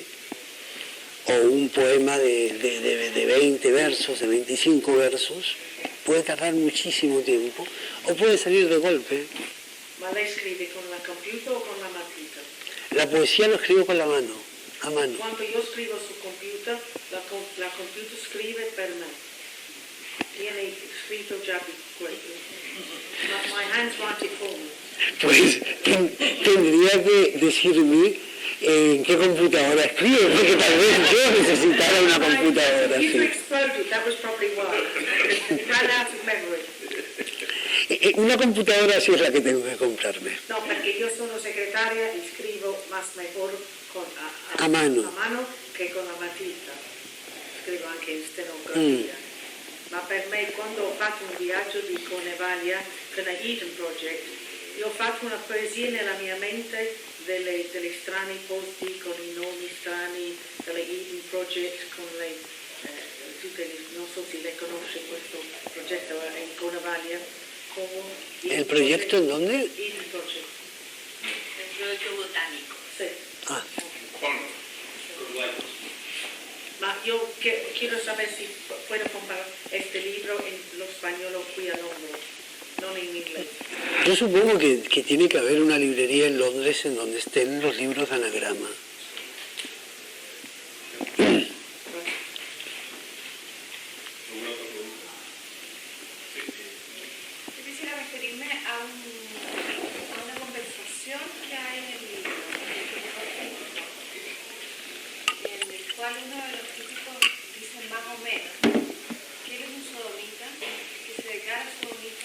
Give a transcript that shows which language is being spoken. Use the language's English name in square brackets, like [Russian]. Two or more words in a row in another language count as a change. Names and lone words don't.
[Spanish] O un poema de 20 versos, de 25 versos, puede tardar muchísimo tiempo, o puede salir de golpe. ¿La escribe con la computadora o con la matita? La poesía lo escribo con la mano, a mano. Cuando yo escribo su computadora, la computadora escribe por mí. Tiene escrito ya [English] my handwriting for me. [Spanish] Pues tendría que decirme en qué computadora escribe, porque tal vez yo necesitara una computadora. [English] You [Spanish] Sí. [English] exploded, that was probably why. It ran out of memory. [Spanish] Una computadora así es la que tengo que comprarme. No, porque yo soy secretaria y escribo más mejor A mano. que con la matita. Escribo [Italian] anche in stenografia. Ma per me, quando ho fatto un viaggio di Cornevaglia con la Eden Project, io ho fatto una poesia nella mia mente delle strani posti con i nomi strani della Eden Project, con non so se le conosce questo progetto in Cornevaglia. [Spanish] ¿El proyecto en dónde? Eden Project. El proyecto botánico. Sí. Ah, [Italian] Ma io [Spanish] quiero saber si puedo comprar este libro en lo español aquí a Londres, no en inglés. yo supongo que tiene que haber una librería en Londres en donde estén los libros de anagrama. Yo quisiera referirme a una conversación que hay en el libro, en el cual uno de los críticos dice más o menos que él es un sodomita, que se declara sodomita.